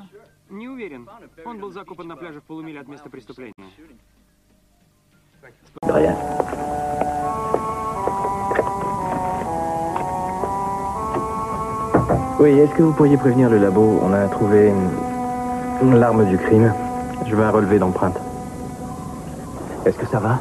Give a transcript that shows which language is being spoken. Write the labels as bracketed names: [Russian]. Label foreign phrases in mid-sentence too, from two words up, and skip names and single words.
[Russian] Не уверен. Он был закопан на пляже в полумиле от места преступления. [French] Rien. Oui, est-ce que vous pourriez prévenir le labo? On a trouvé une l'arme du crime. Je veux un relevé d'empreinte. Est-ce que ça va?